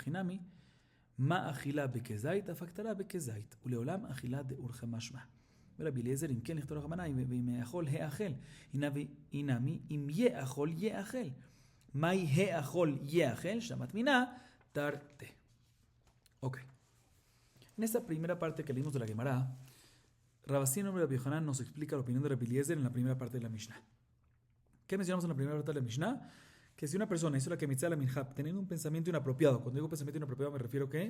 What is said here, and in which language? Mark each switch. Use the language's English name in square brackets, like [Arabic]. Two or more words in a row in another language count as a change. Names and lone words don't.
[Aramaic] הינמי מה אכילה בכזית, אף הקטרה בכזית, ולעולם אכילה דאורחה משמע. ורבי אליעזר, אם כן לכתוב רחמנה, ואם יאכול האכל, הינמי, אם יאכול יאכל. מהי האכול יאכל? שמת מינה, תרתי. [Spanish] Ok. En esta primera parte que leímos de la Gemara, Rabbi nombre de Rabbi Yochanan nos explica la opinión de Rabbi Eliezer en la primera parte de la Mishnah. ¿Qué mencionamos en la primera parte de la Mishnah? Que si una persona hizo la kemitzá de la minja teniendo un pensamiento inapropiado, cuando digo pensamiento inapropiado me refiero a ¿qué?